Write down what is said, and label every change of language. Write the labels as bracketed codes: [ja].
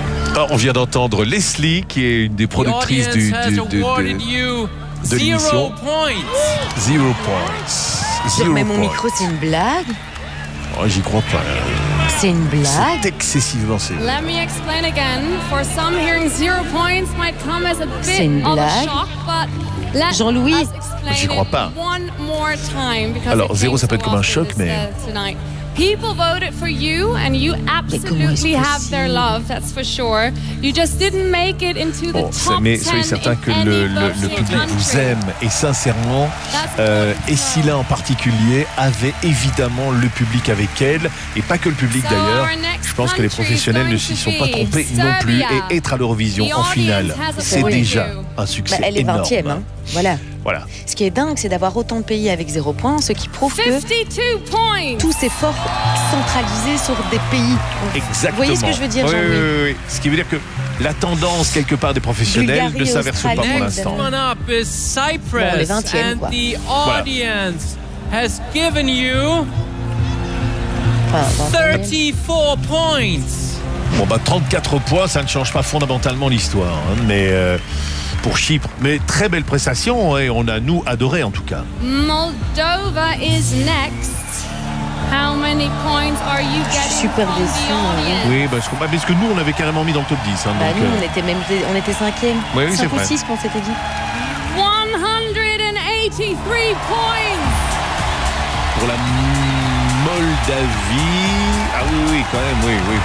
[fr] Alors, on vient d'entendre Leslie, qui est une des productrices de l'émission. 0 points. Zero mais mon micro, c'est une blague? Oh, j'y crois pas. C'est une blague? C'est excessivement sévère. [en] Let me explain again. For some hearing, 0 points might come as a bit of a shock, but [fr] Jean-Louis, j'y crois pas. [en] One more time, [fr] alors, zéro, ça peut être comme un choc, mais... [en] People voted for you and you absolutely have their love, that's for sure. You just didn't make it into the top 10. [fr] Bon, mais soyez certain que le public vous aime et sincèrement, et Scylla en particulier avait évidemment le public avec elle et pas que le public d'ailleurs. Je pense que les professionnels ne s'y sont pas trompés non plus et être à l'Eurovision en finale, c'est déjà un succès énorme. Elle est 20e, hein. Voilà. Voilà. Ce qui est dingue, c'est d'avoir autant de pays avec 0 points, ce qui prouve que 52 points. Tous ces forts centralisés sur des pays. Exactement. Vous voyez ce que je veux dire, Jean-Louis? Oui, oui, oui. Ce qui veut dire que la tendance, quelque part, des professionnels Bulgarie, ne s'inverse pas pour l'instant. Bon, les 20e, quoi. [en] And the audience has given you 34 points. [fr] Bon, bah 34 points, ça ne change pas fondamentalement l'histoire, hein, mais... pour Chypre, mais très belle prestation et on a nous adoré en tout cas. [en] Moldova is next. How many points are you getting? [fr] Super déçu. Oui, parce que nous on avait carrément mis dans le top 10. Hein, bah donc, nous on était même on était cinquième. Oui, oui, c'est vrai. 6 qu'on s'était dit. 183 points. Pour la Moldavie. Ah oui, oui, quand même, oui, oui.